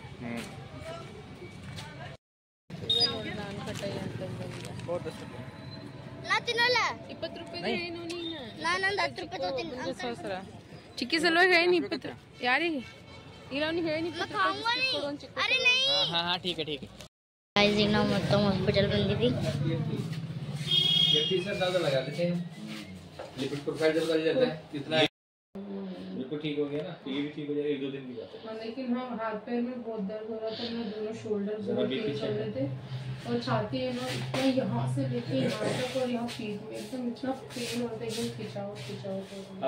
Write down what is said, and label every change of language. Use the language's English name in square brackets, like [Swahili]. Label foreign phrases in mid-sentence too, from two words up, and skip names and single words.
[Kannada] ನಾನು ಕಟ್ಟಾಯಿ ಅಂತಂದ 20 ರೂಪಾಯಿ ಏನು ನೀನು? ನಾನೊಂದು 10 ರೂಪಾಯಿ ತಗೋತೀನಿ. ಸಹಸ್ರ ಚಿಕ್ಕಿ ಸಲುವಾಗಿ ಹೇಳಿ 20. ಯಾರಿಗೆ ಇಲ್ಲ ಅವ್ನಿಗೆ ಹೇಳಿ 20 [Hindi] हां हां ठीक है. [Kannada] ಈಗ ನಾವು ಮತ್ತೊಮ್ಮೆ ಹಾಸ್ಪಿಟಲ್ ಬಂದಿದ್ವಿ. [Hindi] तीसरा ज्यादा लगा देते हैं, [English] lipid profile [Hindi] जब कर जाता है कितना बिल्कुल ठीक हो गया ना, तो ये भी ठीक हो जाएगा 1-2 दिन की बात है। लेकिन हाँ हाथ पैर में बहुत दर्द हो रहा था, मैं दोनों शोल्डर जरा भी पीछे कर रहे थे और छाती है ना इतना यहाँ से लेके यहाँ तक और यहाँ पीठ में एकदम इतना पेन होता है, एकदम खिंचाव।